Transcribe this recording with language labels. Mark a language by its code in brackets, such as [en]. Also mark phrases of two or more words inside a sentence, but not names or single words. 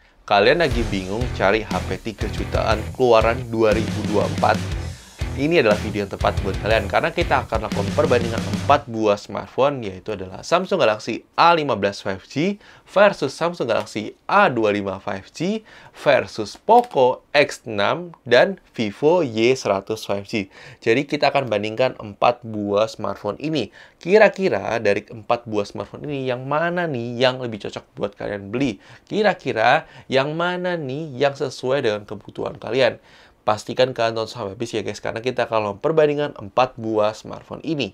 [id] Kalian lagi bingung cari HP 3 jutaan keluaran 2024? Ini adalah video yang tepat buat kalian karena kita akan lakukan perbandingan 4 buah smartphone, yaitu adalah Samsung Galaxy A15 5G versus Samsung Galaxy A25 5G versus Poco X6 dan Vivo Y100 5G. Jadi kita akan bandingkan 4 buah smartphone ini. Kira-kira dari 4 buah smartphone ini yang mana nih yang lebih cocok buat kalian beli? Kira-kira yang mana nih yang sesuai dengan kebutuhan kalian? Pastikan kalian tonton sampai habis ya guys, karena kita akan perbandingan 4 buah smartphone ini.